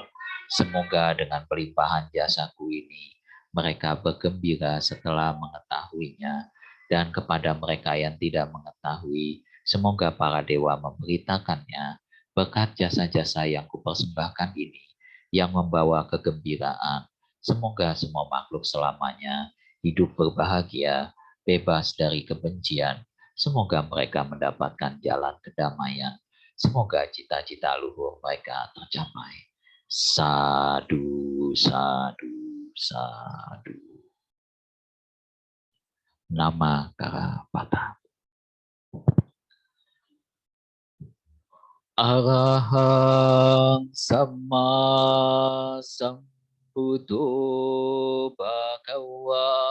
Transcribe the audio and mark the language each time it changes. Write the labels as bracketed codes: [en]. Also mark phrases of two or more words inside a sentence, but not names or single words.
[id] Semoga dengan pelimpahan jasaku ini, mereka bergembira setelah mengetahuinya, dan kepada mereka yang tidak mengetahui, semoga para dewa memberitakannya berkat jasa-jasa yang kupersembahkan ini, yang membawa kegembiraan. Semoga semua makhluk selamanya hidup berbahagia, bebas dari kebencian. Semoga mereka mendapatkan jalan kedamaian. Semoga cita-cita luhur mereka tercapai. [pi] Sadu, sadu, sadu. Nama Karapata. Arahang sama sambuddho bhagava